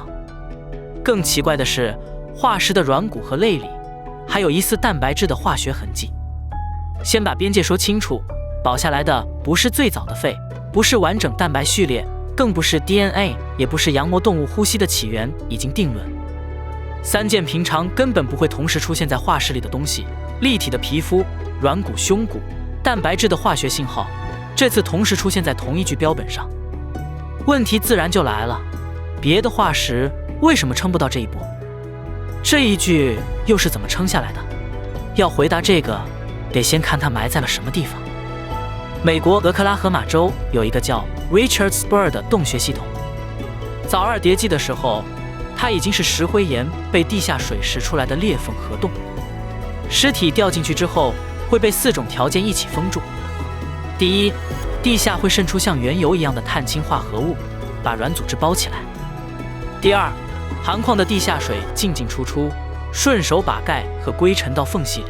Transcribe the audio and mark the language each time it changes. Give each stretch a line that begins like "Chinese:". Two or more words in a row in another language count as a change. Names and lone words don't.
Chinese: 更奇怪的是，化石的軟骨和肋裡還有疑似蛋白質的化學痕跡。先把邊界說清楚，保下來的不是最早的肺，不是完整蛋白序列，更不是 DNA， 也不是羊膜动物呼吸的起源已经定論。3件平常根本不會同時出現在化石裡的東西，立體的皮膚、軟骨、胸骨、蛋白質的化學信號，這次同時出現在同一具標本上。問題自然就來了，別的化石為什麼撐不到這一步？這一具又是怎麼撐下來的？要回答這個，得先看它埋在了什麼地方。美國俄克拉荷馬州有一個叫 Richard Spur 的洞穴系統。早2叠紀的時候，它已經是石灰岩被地下水蚀出來的裂缝河洞。屍體掉進去之後，會被4種條件一起封住。第一，地下會滲出像原油一樣的碳氫化合物，把軟組織包起来。第二，含礦的地下水进进出出，順手把鈣和硅沉到縫隙裡。